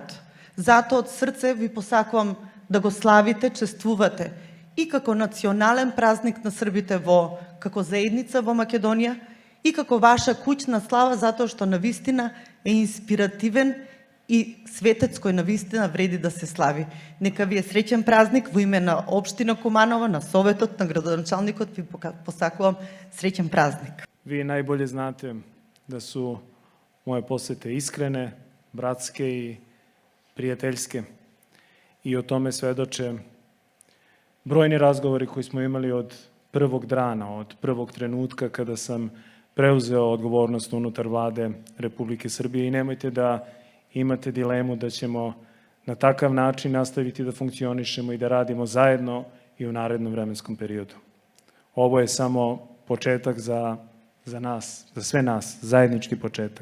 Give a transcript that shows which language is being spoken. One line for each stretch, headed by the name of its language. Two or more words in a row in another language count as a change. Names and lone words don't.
Macedonian: Затоа од срце ви посакувам да го славите, чествувате и како национален празник на србите како заедница во Македонија, и како ваша куќна слава, затоа што навистина е инспиративен и светец кој навистина вреди да се слави. Нека ви е среќен празник во име на општина Куманово, на Советот, на градоначалникот, ви посакувам среќен празник.
Serbian: Вие најболje знате да су моje посете искрене, братске и пријателјске. И о томе сведоче бројни разговори кои смо имали од првог дана, од првог тренутка када сам preuzeo odgovornost unutar vlade Republike Srbije i nemojte da imate dilemu da ćemo na takav način nastaviti da funkcionišemo i da radimo zajedno i u narednom vremenskom periodu. Ovo je samo početak za nas, za sve nas, zajednički početak.